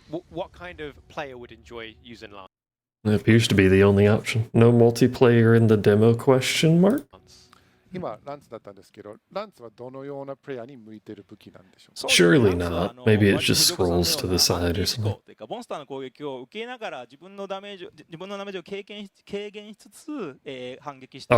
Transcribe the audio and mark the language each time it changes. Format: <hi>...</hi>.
<en>What kind of player would enjoy using Lance? It appears to be the only option. No multiplayer in the demo? Question mark.</en> <ja>今ランツだったんですけど、ランツはどのようなプレイヤーに向いてる武器なんでしょうか。</ja> <en>Surely not. Maybe it just scrolls to the side or something.</en> <ja>モンスターの攻撃を受けながら自分のダメージを軽減しつつ、反撃してい</ja>